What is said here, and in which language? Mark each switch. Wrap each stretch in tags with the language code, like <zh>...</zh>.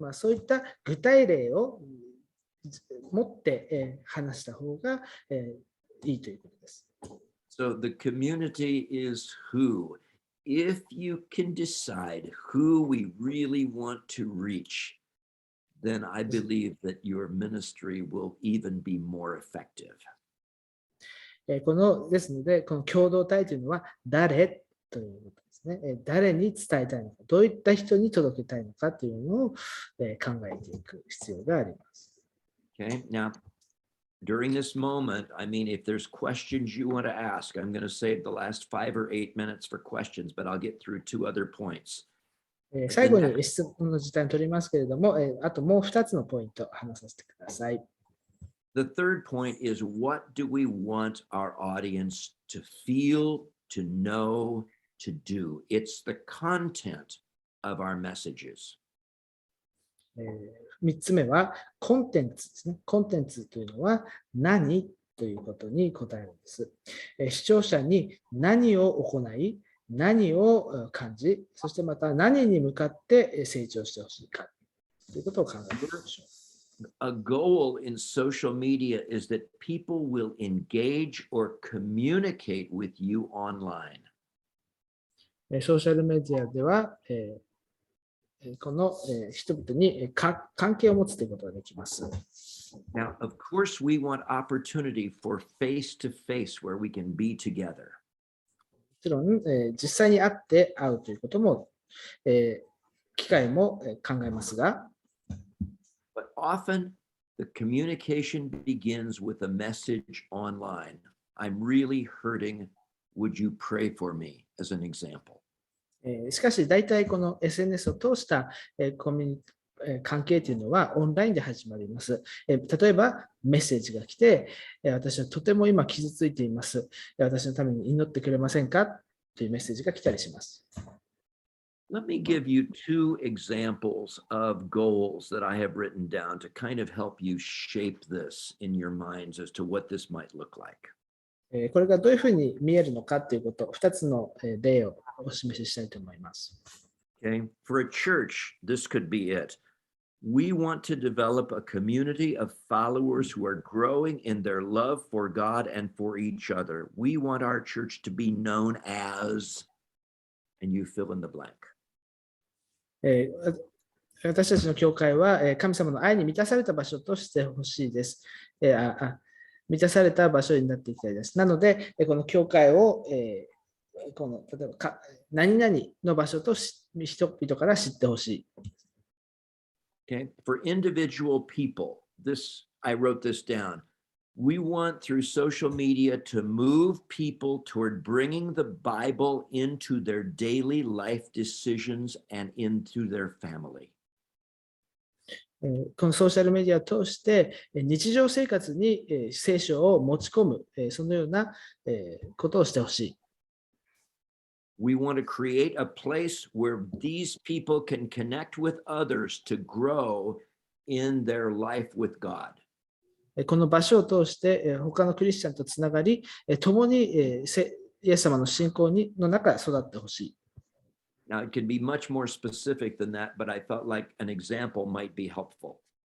<ja>そういった具体例を持って、話した方が、いいということです。</ja> <en>So the community is who. If you can decide who we really want to reach, then I believe that your ministry will even be more effective.</en> <ja>ですので、この共同体というのは誰ということですね。誰に伝えたいのか、どういった人に届けたいのかというのを考えていく必要があります。</ja> <en>Okay, now during this moment, I mean, if there's questions you want to ask, I'm going to save the last 5 or 8 minutes for questions, but I'll get through 2 other points.</en> <ja>最後に質問の時間を取りますけれども、あともう2つのポイントを話させてください。</ja> <en>The third point is, what do we want our audience to feel, to know, to do? It's the content of our messages.</en> <ja>3つ目はコンテンツですね。コンテンツというのは何ということに答えるんです。視聴者に何を行い、何を感じ、そしてまた何に向かって成長してほしいかということを考えていきましょう。</ja> <en>A goal in social media is that people will engage or communicate with you online.</en> <ja>ソーシャルメディアでは、この人々に関係を持つということができます。</ja> <en>Now, of course, we want opportunity for face-to-face where we can be together.</en> <ja>もちろん、実際に会って会うということも、機会も考えますが、</ja> <en>But often the communication begins with a message online. I'm really hurting. Would you pray for me? As an example.</en> <ja>しかし、大体この SNS を通した関係というのはオンラインで始まります。例えば、メッセージが来て、私はとても今傷ついています。私のために祈ってくれませんかというメッセージが来たりします。</ja> <en>Let me give you 2 examples of goals that I have written down to kind of help you shape this in your minds as to what this might look like.</en> <ja>これがどういうふうに見えるのかということ、2つの例をお示ししたいと思います。</ja> <en>Okay, for a church, this could be it. We want to develop a community of followers who are growing in their love for God and for each other. We want our church to be known as, and you fill in the blank.</en> <ja>私たちの教会は神様の愛に満たされた場所としてほしいです。満たされた場所になっていきたいです。なので、この教会を、例えば何々の場所と人々から知ってほしい。</ja> <en>Okay, for individual people, I wrote this down. We want through social media to move people toward bringing the Bible into their daily life decisions and into their family.</en> <ja>このソーシャルメディアを通して日常生活に聖書を持ち込む、そのようなことをしてほしい。</ja> <en>We want to create a place where these people can connect with others to grow in their life with God.</en> <ja>この場所を通して他のクリスチャンとつながり、共にイエス様の信仰の中で育ってほしい。</ja> <en>Now, it can be much more specific than that, but I thought like an example might be helpful.</en>